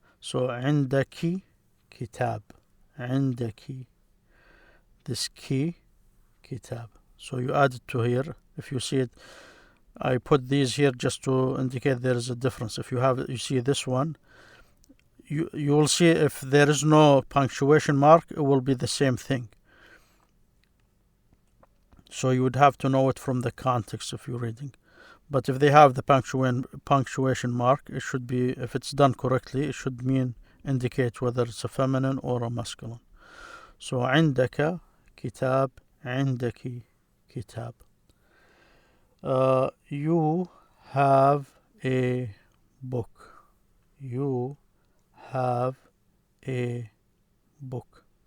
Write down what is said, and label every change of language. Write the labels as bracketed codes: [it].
[ar] So عندك كتاب. عندك. [en] This ki كتاب. So you add it to here. If you see it, I put these here just to indicate there is a difference. If you see this one, you will see if there is no punctuation mark, it will be the same thing. So you would have to know it from the context if you're reading. But if they have the punctuation mark, it should be, if it's done correctly, it should indicate whether it's a feminine or a masculine. [ar] So عندك كتاب. عندك كتاب. [en] You have a book. You have a book.